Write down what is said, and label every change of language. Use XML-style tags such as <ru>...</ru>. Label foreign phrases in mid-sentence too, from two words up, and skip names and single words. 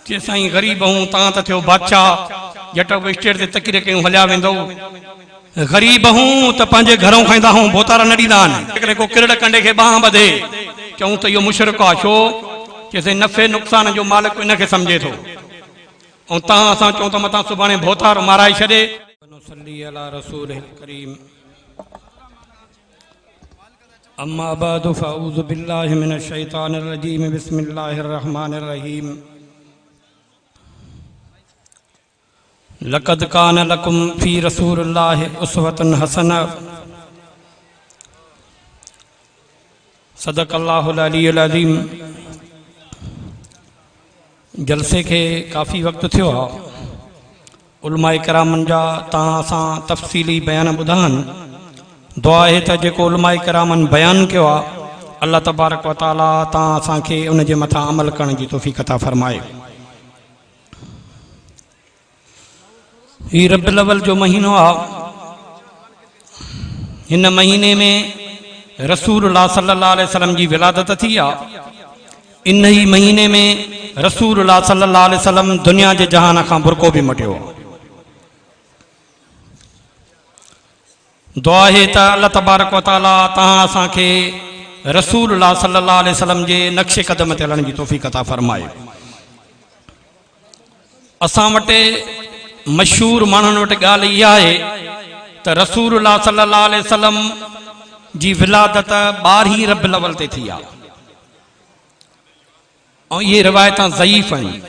<sd>जे साईं ग़रीब हूं तां त थियो बादशाह जट को स्टेट ते तकीर कयूं हलिया वेंदो ग़रीब हूं त पंहिंजे घरों खाईंदा हूं बोतारा न ॾींदा आहिनि को किरड़ कंडे खे बाह ॿधे चऊं त इहो मुशरिक आहे छो चइसि नफ़े नुक़सान जो मालिक इनखे सम्झे थो ऐं तव्हां असां चऊं त मथां सुभाणे बोतारो माराए छॾे</sd> <ar>صلِّ على رسوله الكريم أما بعد فأعوذ بالله من الشيطان الرجيم بسم الله الرحمن الرحيم لقد كان لكم في رسول الله أسوة حسنة صدق الله العلي العظيم.</ar> <sd>जलसे के काफ़ी वक्त थियो आहे उलमाए करामन जा तव्हां सां तफ़सीली बयान ॿुधाइनि दुआ आहे त जेको उलमाए करामन बयान कयो आहे</sd> <ar>الله تبارك وتعالى</ar> <sd>तव्हां असांखे उन जे मथां अमल करण जी तौफ़ीक़ अता फरमाए। हीउ रबिउल अव्वल जो महीनो आहे हिन महीने में रसूलुल्लाह</sd> <ar>صلى الله عليه وسلم</ar> <sd>जी विलादत थी आहे इन ही महीने में रसूलुल्लाह</sd> <ar>صلى الله عليه وسلم</ar> <sd>दुनिया जे जहान खां बुरको बि मटियो। दुआ है त</sd> <ar>الله تبارك وتعالى</ar> <sd>तव्हां असांखे रसूलुल्लाह</sd> <ar>صلى الله عليه وسلم</ar> <sd>जे नक्शे कदम ते हलण जी तौफ़ीक़ अता फरमाए। असां वटि मशहूर माण्हुनि वटि ॻाल्हि इहा आहे त रसूलुल्लाह</sd> <ar>صلى الله عليه وسلم</ar> <sd>जी विलादत 12 रबिउल अव्वल ते थी आहे ऐं इहे रिवायतां ज़ईफ़ आहिनि।</sd>